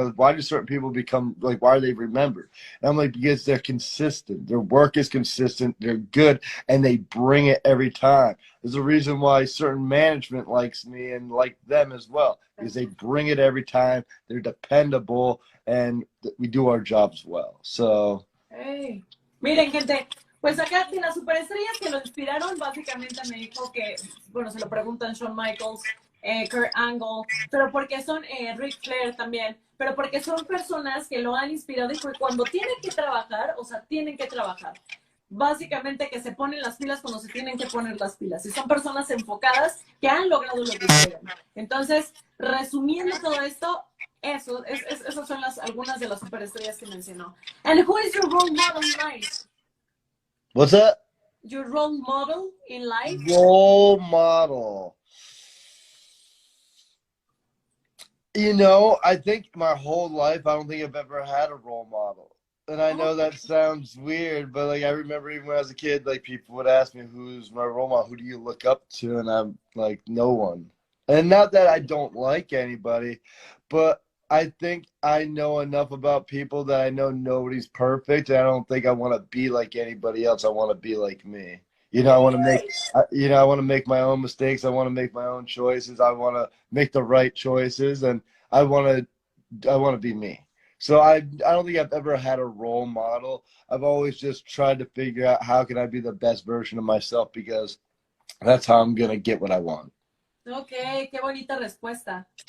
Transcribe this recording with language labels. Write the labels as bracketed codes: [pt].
[en] Why do certain people become, like, why are they remembered? And I'm like, because they're consistent. Their work is consistent. They're good, and they bring it every time. There's a reason why certain management likes me and like them as well, because they bring it every time. They're dependable, and we do our jobs well. So, Hey. [es] Miren, gente, pues acá de las superestrellas que lo inspiraron, básicamente me dijo que, bueno, se lo preguntan Shawn Michaels, Kurt Angle, pero porque son Ric Flair también, pero porque son personas que lo han inspirado y que cuando tienen que trabajar, o sea, tienen que trabajar. Básicamente que se ponen las pilas cuando se tienen que poner las pilas. Y son personas enfocadas que han logrado lo que quieren. Entonces, resumiendo todo esto, esas son algunas de las superestrellas que mencionó. [en] And who is your role model in life? what's that? Your role model in life? Role model. I think my whole life, I don't think I've ever had a role model. And I know that sounds weird, but like I remember even when I was a kid, like people would ask me, who's my role model? Who do you look up to? And I'm like, no one. And not that I don't like anybody, but I think I know enough about people that I know nobody's perfect. And I don't think I want to be like anybody else. I want to be like me. I want to make, I want to make my own mistakes. I want to make my own choices. I want to make the right choices, and I want to be me. So I don't think I've ever had a role model. I've always just tried to figure out how can I be the best version of myself, because that's how I'm gonna get what I want. [es] Ok, qué bonita respuesta.